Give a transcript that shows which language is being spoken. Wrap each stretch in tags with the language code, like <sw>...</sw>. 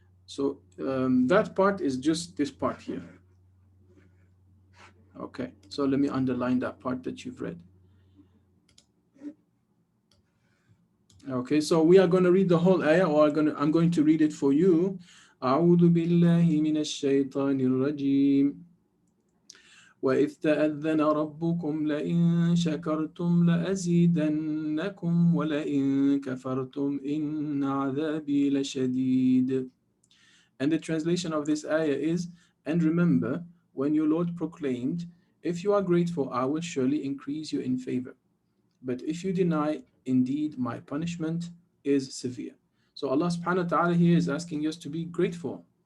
<en>So that part is just this part here. Okay, so let me underline that part that you've read. Okay, so we are going to read the whole ayah, or I'm going to read it for you.</en> <ar>أعوذ بالله من الشيطان الرجيم وإذ تأذن ربكم لئن شكرتم لأزيدنكم ولئن كفرتم إن عذابي لشديد.</ar> <en>And the translation of this ayah is, and remember when your Lord proclaimed, if you are grateful, I will surely increase you in favor. But if you deny, indeed my punishment is severe. So Allah subhanahu wa ta'ala here is asking us to be grateful.</en>